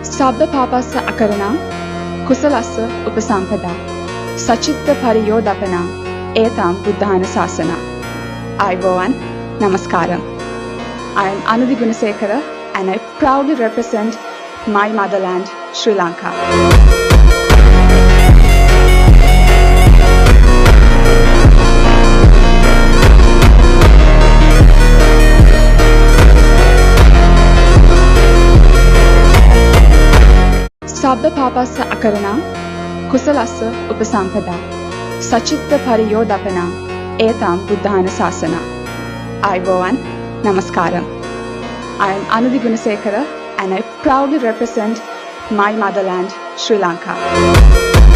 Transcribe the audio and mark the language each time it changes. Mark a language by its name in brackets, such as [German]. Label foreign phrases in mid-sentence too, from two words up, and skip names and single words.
[Pali] සබ්බ පාපස්ස අකරණං කුසලස්ස උපසම්පදා සචිත්ත පරියෝදපනං ඒතම් බුද්ධාන ශාසනං. [Sinhala] Ayubowan, Namaskaram. [English] I am Anudhi Gunasekara and I proudly represent my motherland, Sri Lanka. [Pali] සබ්බ පාපස්ස අකරණං කුසලස්ස උපසම්පදා සචිත්ත පරියෝදපනං ඒතම් බුද්ධාන ශාසනං. [Sinhala] Ayubowan, Namaskaram. [English] I am Anudhi Gunasekara and I proudly represent my motherland, Sri Lanka.